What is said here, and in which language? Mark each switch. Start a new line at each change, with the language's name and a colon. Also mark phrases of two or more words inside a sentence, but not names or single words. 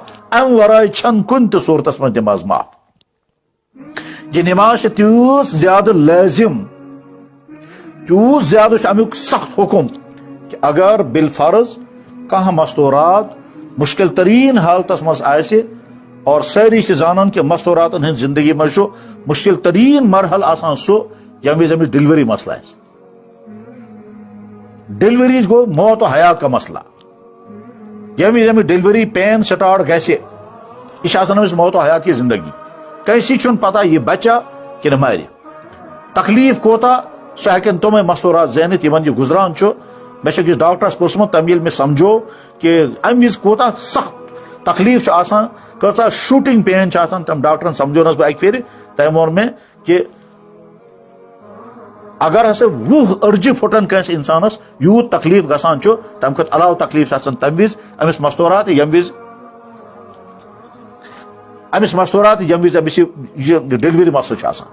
Kashmiri: امہِ ورٲے چھنہٕ کُنہِ تہِ صوٗرتس منٛز نماز معاف. یہ نماز چھِ تیوٗت زیادٕ لٲزم، تیوٗت زیادٕ چھُ امیُک سخت حکم کہ اگر بالفرض کانٛہہ مستورات مشکل ترین حالتس منٛز آسہِ اور سٲری چھِ زانان کہ مستوراتن ہٕنٛدِ زندگی منٛز چھُ مشکل ترین مرحل آسان سُہ ییٚمہِ وِزِ أمِس ڈیلوری مسلہٕ آسہِ.
Urdu: ڈیلوری گوٚو موت و حیات کا مسئلہ.
Kashmiri: ییٚمہِ وِزِ أمِس
English: delivery pain start
Kashmiri: گژھِ یہِ چھِ آسان أمِس
Urdu: موت و حیات کی زندگی.
Kashmiri: کٲنٛسی چھُنہٕ پتہ یہِ بچا کِنہٕ مرِ. تکلیٖف کوتاہ سُہ ہٮ۪کن تِمے مستورات زٲنِتھ یِمن یہِ گُزران چھُ. مےٚ چھُ أکِس ڈاکٹرس پرٛژھمُت تَمہِ ییٚلہِ مےٚ سمجھو کہ امہِ وِزِ کوتاہ سخت تکلیٖف چھُ آسان، کۭژاہ
English: shooting pain
Kashmiri: چھِ آسان. تٔمۍ ڈاکٹرن سمجھونس بہٕ اکہِ پھِرِ. تٔمۍ ووٚن مےٚ کہ اگر ہسا 20 أڈجہِ پھٕٹن کٲنٛسہِ انسانس یوٗت تکلیٖف گژھان چھُ تمہِ کھۄتہٕ علاوٕ تکلیٖف چھِ آسان تمہِ وِزِ أمِس مستورات ییٚمہِ وِزِ أمِس یہِ ڈیلوری مسلہٕ چھُ آسان.